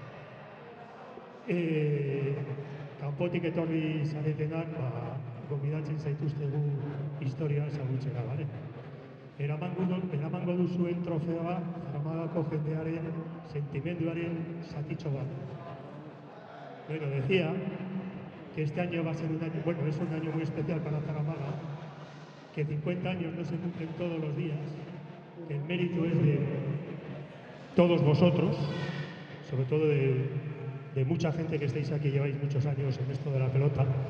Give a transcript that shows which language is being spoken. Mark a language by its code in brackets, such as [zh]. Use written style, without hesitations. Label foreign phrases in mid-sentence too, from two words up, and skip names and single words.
[eu] Kanpotik etorri zaretenak, gonbidatzen zaituztegu historia ezagutzera, bale? Eramango duzuen trofeoa Zaramagako jendearen sentimenduaren zatitxo bat. [es] Bueno, decía que este año va a ser un año, bueno, es un año muy especial para Zaramaga, que 50 años no se cumplen todos los días, que el mérito es de todos vosotros, sobre todo de mucha gente que estáis aquí, lleváis muchos años en esto de la pelota.